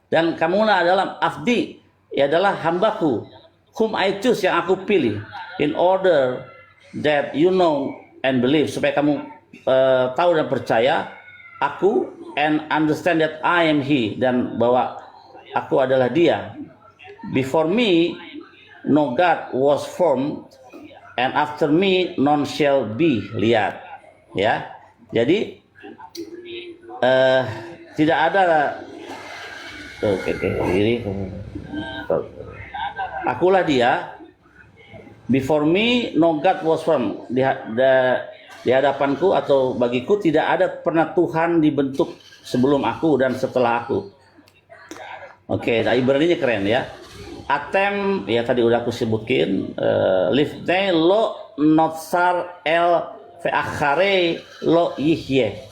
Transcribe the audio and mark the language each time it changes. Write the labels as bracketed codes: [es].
[id] Dan kamulah adalah abdi, adalah hambaku, [en] whom I choose, [id] yang aku pilih, [en] in order that you know and believe, [id] supaya kamu tahu dan percaya aku, [en] and understand that I am He, [id] dan bahwa aku adalah Dia. [en] Before me no God was formed, and after me none shall be. [id] Lihat, ya. Jadi tidak ada. Oke, ini. Akulah Dia. [en] Before me no God was formed. [id] Di hadapanku atau bagiku tidak ada pernah Tuhan dibentuk sebelum aku dan setelah aku. Oke, Ibrani-nya keren ya. Atem, ya tadi udah aku sebutin. [he] Lifnei lo notsar el ve'achare lo yihye.